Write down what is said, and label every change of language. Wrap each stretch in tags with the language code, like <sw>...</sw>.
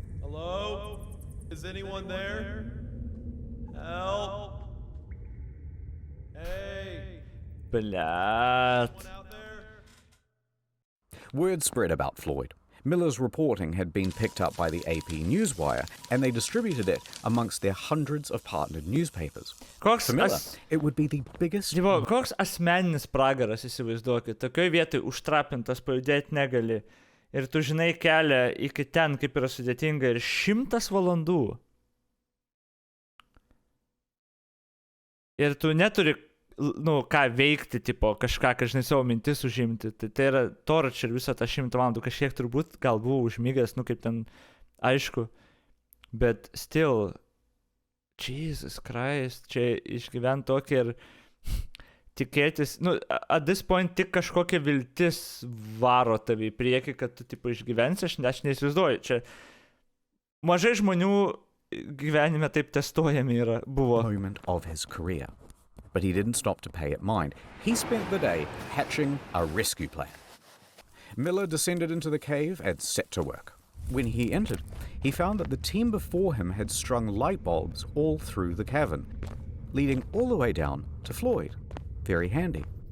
<en>Hello? Is anyone there? Help? Hey,</en> <ru>Блядь.</ru> <en>out there? Word spread about Floyd. Miller's reporting had been picked up by the AP Newswire, and they distributed it amongst their hundreds of partnered newspapers.</en> <lt>Koks,</lt> <en>For Miller, it would be the biggest...</en> <lt>Tipo, koks asmeninis pragaras, įsivaizduokit. Tokioj vietoj užtrapintas, pajudėti negali. Ir tu žinai kelią iki ten, kaip yra sudėtinga, ir 100 valandų. Ir tu neturi, ką veikti, tipo, kažką, žinai, savo mintis užimti. Tai yra torč ir visą tą 100 valandų. Kažkiek turbūt gal buvo užmygęs, kaip ten, aišku. Bet</lt> <en>still, Jesus Christ,</en> <lt>čia išgyvent tokį ir tikėtis,</lt> <en>at this point</en> <lt>tik kažkokia viltis varo tavį į priekį, kad tu, tipo, išgyvensi, aš neįsivaizduoju. Čia mažai žmonių gyvenime taip testuojami buvo.</lt> <en>Moment of his career. But he didn't stop to pay it mind. He spent the day hatching a rescue plan. Miller descended into the cave and set to work. When he entered, he found that the team before him had strung light bulbs all through the cavern, leading all the way down to Floyd. Very handy.</en>